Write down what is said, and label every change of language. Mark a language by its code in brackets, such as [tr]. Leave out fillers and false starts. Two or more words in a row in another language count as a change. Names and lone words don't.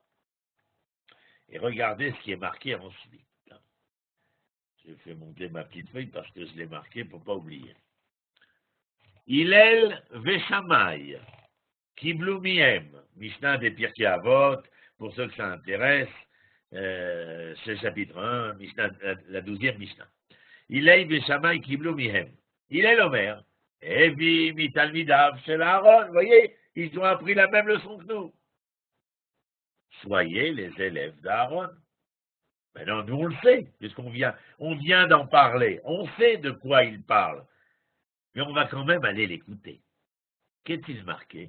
[fr] Et regardez ce qui est marqué ensuite. J'ai fait monter ma petite feuille parce que je l'ai marqué pour ne pas oublier. [he] הלל ושמאי, קיבלו מהם, [fr] Mishnah des Pirkei Avot, pour ceux que ça intéresse, c'est chapitre 1, Mishnah, la 12e Mishnah. [he] הלל ושמאי, קיבלו מהם. הלל אומר, הוי מתלמידיו של אהרן, [fr] vous voyez, ils ont appris la même leçon que nous. Soyez les élèves d'Aaron. Maintenant, nous on le sait, puisqu'on vient d'en parler, on sait de quoi il parle. Mais on va quand même aller l'écouter. Qu'est-il marqué?